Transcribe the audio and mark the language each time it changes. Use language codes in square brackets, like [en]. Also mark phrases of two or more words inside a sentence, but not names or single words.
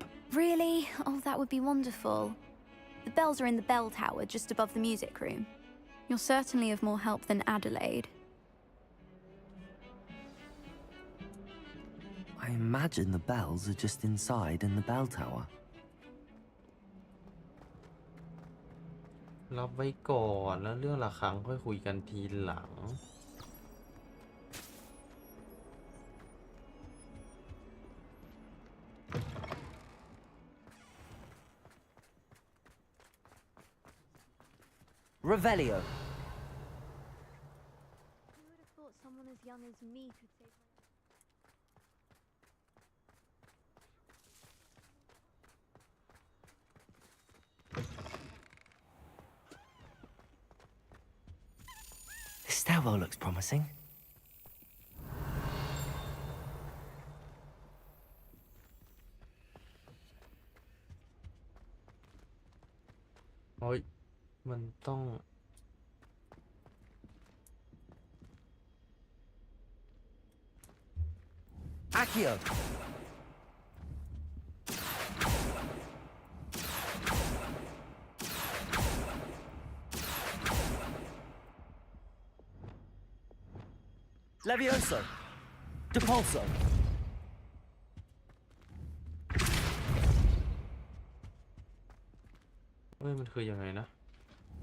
[en] Really? Oh, that would be wonderful. The bells are in the bell tower just above the music room. You're certainly of more help than Adelaide. I imagine the bells are just inside in the bell tower. [th] รับไว้ก่อนแล้วเรื่องระฆังค่อยคุยกันทีหลัง [en] Revelio. Who would have thought someone as young as me could save my... This stairwell looks promising. [th] โอ้ยมันต้อง [en] Accio. Levioso. Depulso. [th] เฮ้ยมันคือยังไงนะ